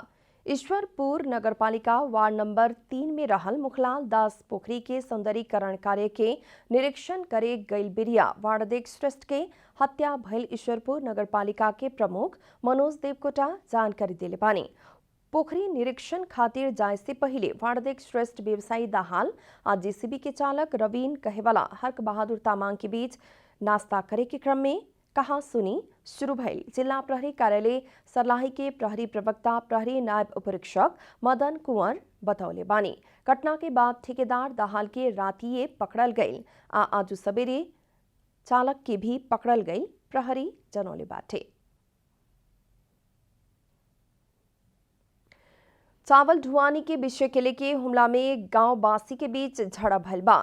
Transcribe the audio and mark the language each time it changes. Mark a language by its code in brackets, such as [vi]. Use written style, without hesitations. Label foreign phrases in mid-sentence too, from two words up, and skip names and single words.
[bho] ईश्वरपुर नगरपालिका वार्ड नंबर 3 में रहल मुखलाल दास पोखरी के सौंदर्यीकरण कार्य के निरीक्षण करे गईल बेरिया वार्ड अध्यक्ष श्रेष्ठ के हत्या भइल ईश्वरपुर नगरपालिका के प्रमुख मनोज देवकोटा जानकारी दिले बानी। पोखरी निरीक्षण खातिर जाए से पहले वार्ड अध्यक्ष श्रेष्ठ व्यवसायी दाहाल आज जेसीबी के चालक रवीन कहेवाला हर्क बहादुर तामाङ के बीच नाश्ता करे के क्रम में कहा सुनी शुरू भइल जिला प्रहरी कार्यालय सर्लाही के प्रहरी प्रवक्ता प्रहरी नायब उपरीक्षक मदन कुंवर बतौले बानी। घटना के बाद ठेकेदार दाहाल के रातिये पकड़ल गईल आ आज सवेरे चालक के भी पकड़ल गईल प्रहरी जनौले बाटे। चावल ढुआनी के विषय के लेके हुमला में गांववासी के बीच झड़प भइल बा।